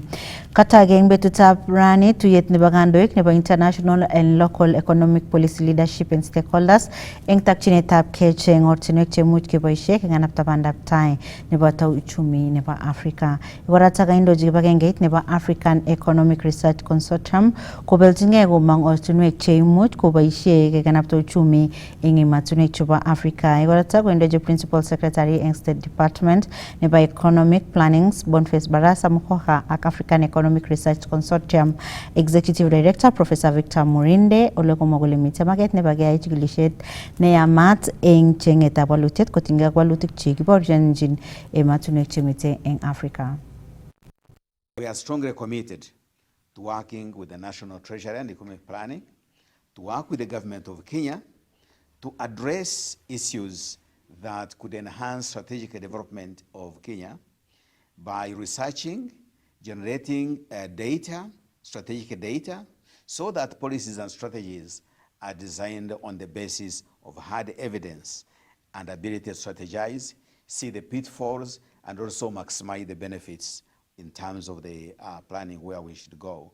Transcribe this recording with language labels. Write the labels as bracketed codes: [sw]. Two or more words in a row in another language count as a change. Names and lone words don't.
[kln] kata geng betu tap rani tuyet neba gandoik neba [en] international and local economic policy leadership and stakeholders [kln] eng takchine tap kecheng ortinwek chemuch keboishe kenganap tabandap tai neba tau uchumi neba Africa iwarataga indo jibagengeit neba African Economic Research Consortium kobeltinge gomang ortinwek chemuch koboishe kenganap tau uchumi Mashinani chuba Africa. Iwarata kwendoje [en] Principal Secretary and State Department [kln] neba [en] Economic Plannings [kln] Boniface Barasa Mukoha ak African Economic Research Consortium [en] Executive Director Professor [kln] Victor Murinde oleko mogole mitemaget neba gaya chigilishet ne yamat eng chengeta walutet kotinga walutik chiki borjanjin ematunwek chemite eng Africa. [en] We are strongly committed to working with the National Treasury and Economic Planning, to work with the government of Kenya, to address issues that could enhance strategic development of Kenya by researching, generating data, strategic data, so that policies and strategies are designed on the basis of hard evidence and ability to strategize, see the pitfalls, and also maximize the benefits in terms of the planning where we should go.